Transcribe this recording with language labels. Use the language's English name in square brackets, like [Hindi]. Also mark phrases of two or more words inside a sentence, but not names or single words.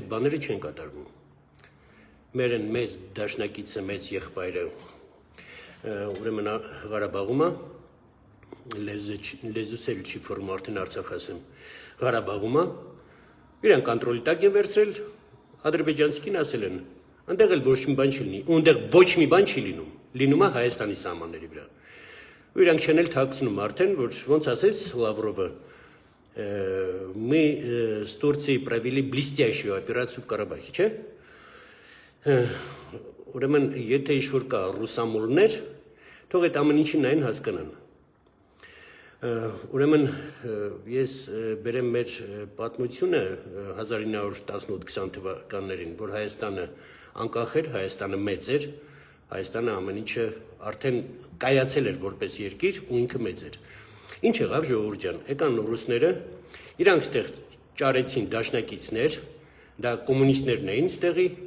[Armenian] բաները չեն կատարվում։ Մեծ դաշնակիցը, մեծ եղբայրը ուրեմն Ղարաբաղում է, լեզուս էլ չի ֆորմ արդեն Արցախ ասեմ, Ղարաբաղում է, իրան կոնտրոլի տակ են վերցրել, ադրբեջանցիքին ասել են, այնտեղ էլ ոչ մի բան չի լինի, այնտեղ ոչ մի бан չի լինում, լինում է Հայաստանի սահմանների վրա։ Ու իրանք չեն էլ թաքցնում արդեն, որ ոնց ասեց Լավրովը, [Russian] мы с Турцией провели блестящую операцию в Карабахе, [Armenian] չէ՞։ Ուրեմն եթե ինչ-որ կա ռուսամոլներ, թող այդ ամեն ինչին նայեն հասկանան։ Ուրեմն ես բերեմ մեր պատմությունը 1918-20 թվականներին, որ Հայաստանը անկախ էր, Հայաստանը մեծ էր, Հայաստանը ամեն ինչը արդեն կայացել էր որպես երկիր ու ինքը մեծ էր։ Ինչ եղավ ժողովուրդ ջան, եկան ռուսները, իրանք ստեղ ճարեցին դաշնակիցներ, դա կոմունիստներն էին ստեղի,